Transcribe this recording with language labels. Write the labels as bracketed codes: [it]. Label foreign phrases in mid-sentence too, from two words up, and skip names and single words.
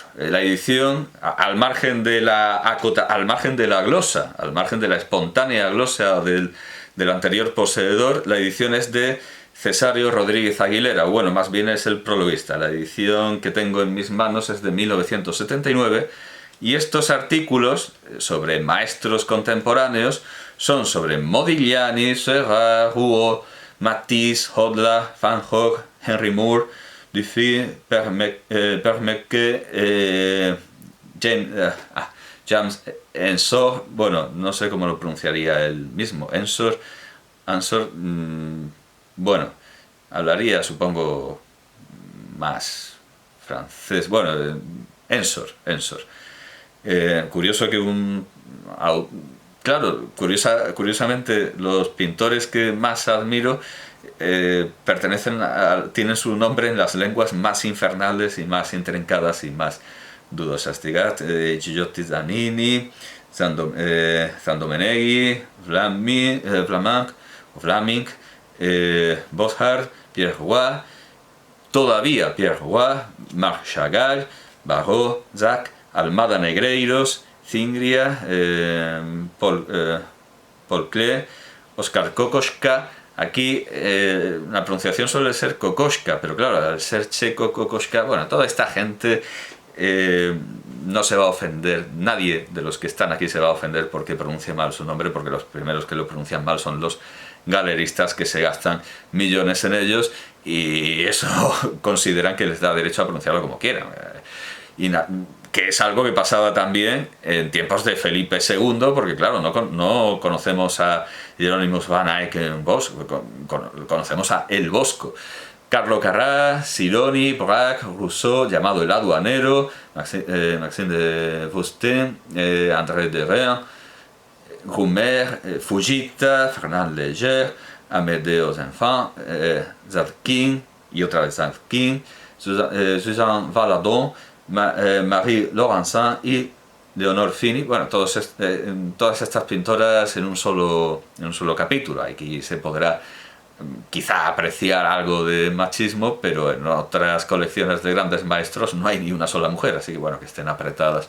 [es] La edición, al margen de la glosa, al margen de la espontánea glosa del anterior poseedor, la edición es de Cesario Rodríguez Aguilera. Bueno, más bien es el prologuista. La edición que tengo en mis manos es de 1979, y estos artículos sobre maestros contemporáneos son sobre Modigliani, Serra, Rouault, Matisse, Hodler, Van Gogh, Henry Moore, Dufy, Permeke, James Ensor. Bueno, no sé cómo lo pronunciaría él mismo. Ensor, bueno, hablaría, supongo, más francés. Bueno, Ensor. Curioso que claro, curiosamente, los pintores que más admiro tienen su nombre en las lenguas más infernales y más intrincadas y más dudosas. Gigliotti Zanini, Zandomeneghi, Flaming, Boshart, Pierre Roy, todavía Pierre Roy, Marc Chagall, Barrault, Zac, Almada Negreiros, Zingria, Paul Klee, Oskar Kokoschka. Aquí la pronunciación suele ser Kokoschka, pero claro, al ser checo Kokoschka, bueno, toda esta gente no se va a ofender, nadie de los que están aquí se va a ofender porque pronuncie mal su nombre, porque los primeros que lo pronuncian mal son los galeristas, que se gastan millones en ellos, y eso consideran que les da derecho a pronunciarlo como quieran. Que es algo que pasaba también en tiempos de Felipe II, porque claro, no conocemos a Hieronymus van Eyck en Bosco, conocemos a El Bosco. Carlo Carrà, Sironi, Braque, Rousseau, llamado El Aduanero, Maxime de Faustin, André Derain, Roumer, Fujita, Fernand Léger, Amédée aux Enfants, Zadkine, y otra vez Zadkine, Suzanne Valadon, Marie Laurencin y Leonor Fini. Bueno, todas estas pintoras en un solo capítulo. Aquí se podrá quizá apreciar algo de machismo, pero en otras colecciones de grandes maestros no hay ni una sola mujer, así que bueno, que estén apretadas.